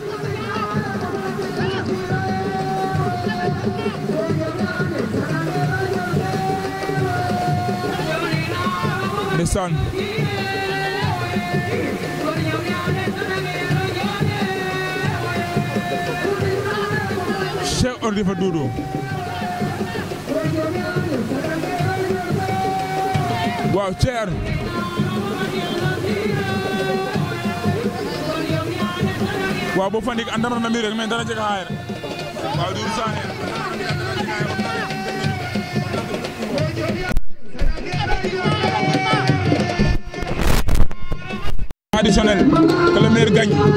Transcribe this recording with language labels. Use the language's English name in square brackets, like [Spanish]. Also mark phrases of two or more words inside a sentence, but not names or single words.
[Wolof] ndeysaan Cheikh Ordi fa Doudou waaw Cheikh waaw bo fandik andamar na mi rek mais dara jega xaayre waaw Doudou Sané [French] traditionnel que le meilleur gagne